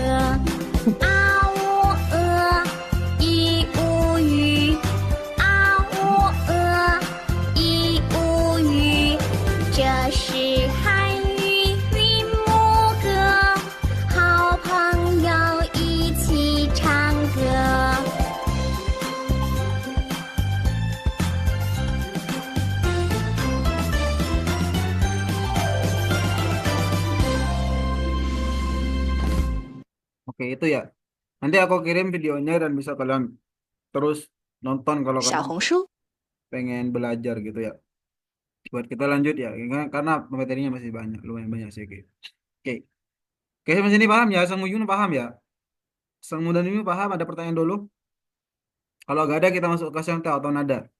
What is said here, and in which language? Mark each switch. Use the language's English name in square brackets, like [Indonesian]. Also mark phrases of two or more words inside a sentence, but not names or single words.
[Chinese] 啊喔呃一乌语，啊喔呃一乌语，这是汉语韵母歌。好朋友一起唱歌。 [Indonesian] Oke, itu ya. Nanti aku kirim videonya dan bisa kalian terus nonton kalau [Chinese] 小 [Indonesian] kalian [Chinese] 红书。 [Indonesian] pengen belajar gitu ya. Buat kita lanjut ya, karena materinya masih banyak, lumayan banyak sih. Oke, oke, oke sampai sini paham ya? Sang Yun paham ya? Sang Mudan ini paham? Ada pertanyaan dulu? Kalau nggak ada kita masuk ke yang atau nada.